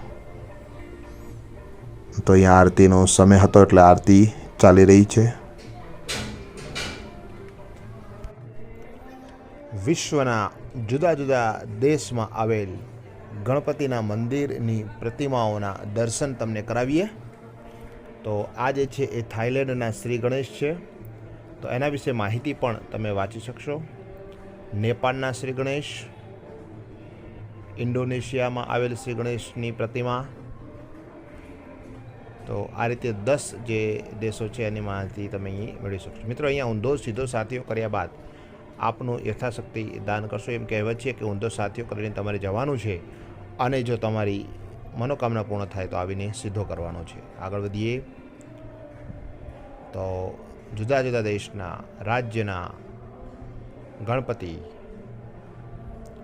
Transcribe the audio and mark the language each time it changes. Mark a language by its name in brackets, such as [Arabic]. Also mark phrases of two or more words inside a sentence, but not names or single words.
[Gujarati] તો અહીંયા આરતીનો સમય હતો એટલે આરતી ચાલી રહી છે। વિશ્વના જુદા જુદા દેશમાં આવેલ ગણપતિના મંદિરની પ્રતિમાઓના દર્શન તમને કરાવીએ। તો આ જે છે એ થાઈલેન્ડના શ્રી ગણેશ છે। તો એના વિષે માહિતી પણ તમે વાંચી શકશો। નેપાળના શ્રી ગણેશ, ઇન્ડોનેશિયામાં આવેલ શ્રી ગણેશની પ્રતિમા। તો આ રીતે 10 જે દેશો છે એની માહિતી તમે અહીં મેળવી શકશો। મિત્રો, અહીંયા ઊંધો સીધો સાથીઓ કર્યા બાદ आपનું યથાશક્તિ દાન કરશો। એમ કહેવત છે કે ઊંધો સાથીઓ કરીને તમારે જવાનું છે અને જો તમારી મનોકામના પૂર્ણ થાય તો આવીને સીધો કરવાનો છે। આગળ વધીએ તો જુદા જુદા દેશના, રાજ્યના ગણપતિ